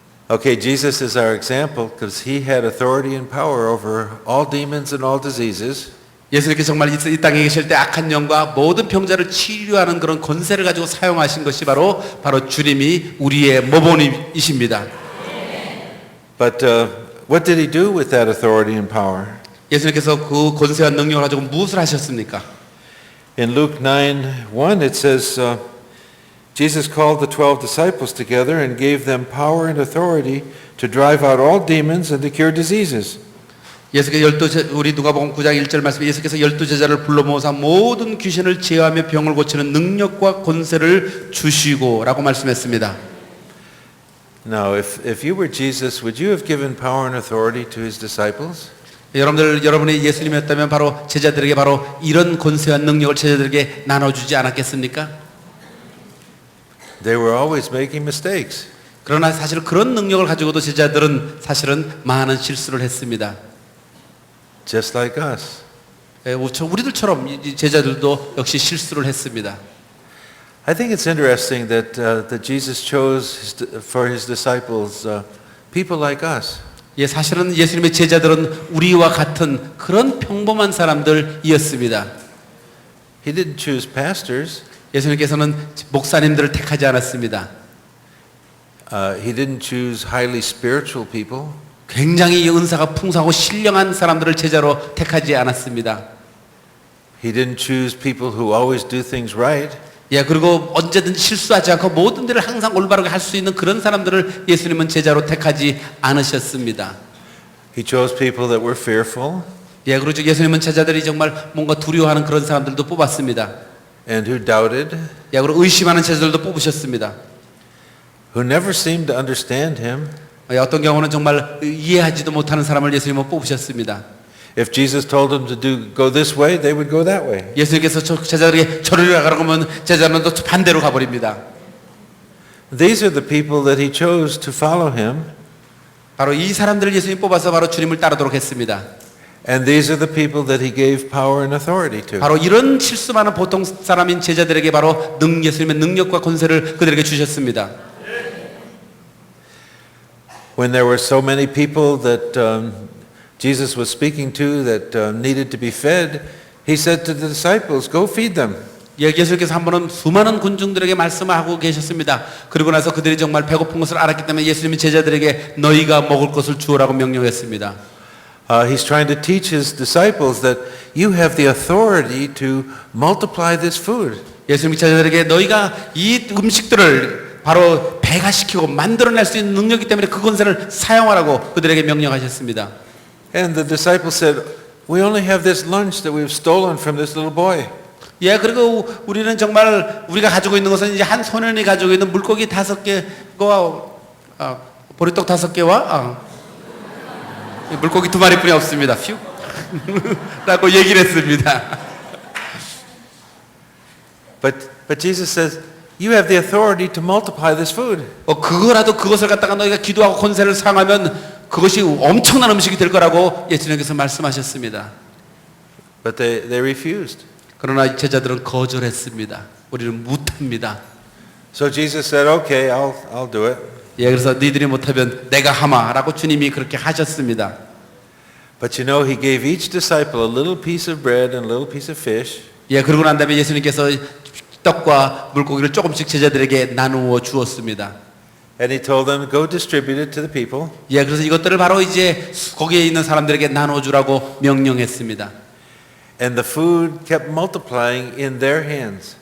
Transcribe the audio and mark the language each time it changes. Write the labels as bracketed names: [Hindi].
[English] Okay, Jesus is our example because he had authority and power over all demons and all diseases. [Korean] 예수님께서 정말 이 땅에 계실 때 악한 영과 모든 병자를 치료하는 그런 권세를 가지고 사용하신 것이 바로 주님이 우리의 모본이십니다. [English] But what did he do with that authority and power? [Korean] 예수님께서 그 권세와 능력을 가지고 무엇을 하셨습니까? [English] In Luke 9:1 it says Jesus called the 12 disciples together and gave them power and authority to drive out all demons and to cure diseases. [Korean] 예수께서 우리 누가복음 9장 1절 말씀에 예수께서 12제자를 불러 모아서 모든 귀신을 제어하며 병을 고치는 능력과 권세를 주시고라고 말씀했습니다. [English] Now, if you were Jesus, would you have given power and authority to his disciples? [Korean] 여러분이 예수님이었다면 바로 제자들에게 바로 이런 권세와 능력을 제자들에게 나눠주지 않았겠습니까? [English] They were always making mistakes. [Korean] 그러나 사실 그런 능력을 가지고도 제자들은 사실은 많은 실수를 했습니다. [English] Just like us. [Korean] 우리들처럼 이 제자들도 역시 실수를 했습니다. [English] I think it's interesting that Jesus chose for his disciples people like us. [Korean] 사실은 예수님의 제자들은 우리와 같은 그런 평범한 사람들이었습니다. [English] He didn't choose pastors. [Korean] 예수님께서는 목사님들을 택하지 않았습니다. [English] He didn't choose highly spiritual people. [Korean] 굉장히 은사가 풍성하고 신령한 사람들을 제자로 택하지 않았습니다. [English] He didn't choose people who always do things right. [Korean] 그리고 언제든 실수하지 않고 모든 일을 항상 올바르게 할 수 있는 그런 사람들을 예수님은 제자로 택하지 않으셨습니다. [English] He chose people that were fearful. [Korean] 그렇죠. 예수님은 제자들이 정말 뭔가 두려워하는 그런 사람들도 뽑았습니다. [English] And who doubted. [Korean] 그리고 의심하는 제자들도 뽑으셨습니다. [English] Who never seemed to understand him. [Korean] 어떤 경우는 정말 이해하지도 못하는 사람을 예수님은 뽑으셨습니다. [English] If Jesus told them to go this way, they would go that way. [Korean] 예수님께서 제자들에게 저리로 가라고 하면 제자는 또 반대로 가버립니다. [English] These are the people that he chose to follow him. [Korean] 바로 이 사람들을 예수님 뽑아서 바로 주님을 따르도록 했습니다. [English] And these are the people that he gave power and authority to. [Korean] 바로 이런 실수 많은 보통 사람인 제자들에게 바로 예수님의 능력과 권세를 그들에게 주셨습니다. [English] When there were so many people that Jesus was speaking to that needed to be fed, he said to the disciples, "Go feed them." [Korean] 예수님께서 한 번은 수많은 군중들에게 말씀하고 계셨습니다. 그리고 나서 그들이 정말 배고픈 것을 알았기 때문에 예수님이 제자들에게 너희가 먹을 것을 주오라고 명령했습니다. [English] He's trying to teach his disciples that you have the authority to multiply this food. [Korean] 예수님이 제자들에게 너희가 이 음식들을 바로 배가시키고 만들어낼 수 있는 능력이기 때문에 그 권세를 사용하라고 그들에게 명령하셨습니다. [English] And the disciples said, we only have this lunch that we've stolen from this little boy. [Korean] 예, 그리고 우리는 정말 우리가 가지고 있는 것은 이제 한 소년이 가지고 있는 물고기 5개와 보리떡 5개와 물고기 2마리뿐이 없습니다. 휴. 라고 얘기를 했습니다. [English] But Jesus says, you have the authority to multiply this food. [Korean] 그거라도 그것을 갖다가 너희가 기도하고 권세를 사용하면 그것이 엄청난 음식이 될 거라고 예수님께서 말씀하셨습니다. [English] But they refused. [Korean] 그러나 제자들은 거절했습니다. 우리는 못합니다. [English] So Jesus said, okay, I'll do it. [Korean] 예, 그래서 너희들이 못하면 내가 하마라고 주님이 그렇게 하셨습니다. [English] But you know, he gave each disciple a little piece of bread and a little piece of fish. [Korean] 예, 그러고 난 다음에 예수님께서 떡과 물고기를 조금씩 제자들에게 나누어 주었습니다. [English] And he told them, go distribute it to the people. [Korean] 예, 그래서 이것들을 바로 이제 거기에 있는 사람들에게 나누어 주라고 명령했습니다. [English] And the food kept multiplying in their hands.